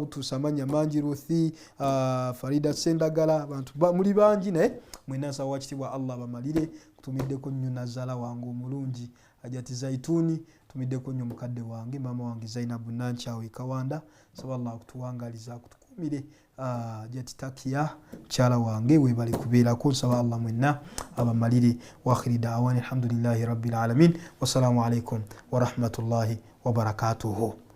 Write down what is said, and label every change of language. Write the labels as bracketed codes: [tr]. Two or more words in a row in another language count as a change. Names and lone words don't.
[lg] butuuse amanya mangi Ruthi Farida Sendagala abantu muli bangi ne mwena nsaba wakitibwa Allah bamalire kutumiddeko nnyo Nazala wange omulungi Ajati Zaituni tumiddeko nnyo mukadde wange mama wange Zainabu Nanchawe Kawanda saba Allah kutuwangaliza kutukumire Ajati Takia kyala wange webali kubeerako nsaba Allah mwenna abamalire [ar] وآخر دعوانا الحمد لله رب العالمين والسلام عليكم ورحمة الله وبركاته.